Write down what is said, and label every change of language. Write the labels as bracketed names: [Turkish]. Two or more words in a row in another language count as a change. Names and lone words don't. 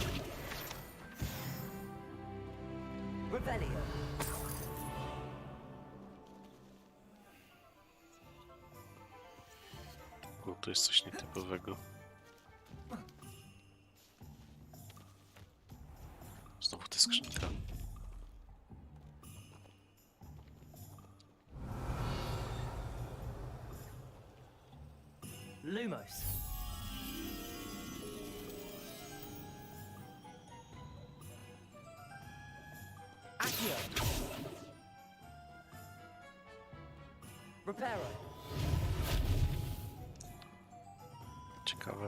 [Polish] Revelio. O, tu jest coś nietypowego. Znowu ta skrzynka. Lumos. Accio. Reparo. Ciekawe.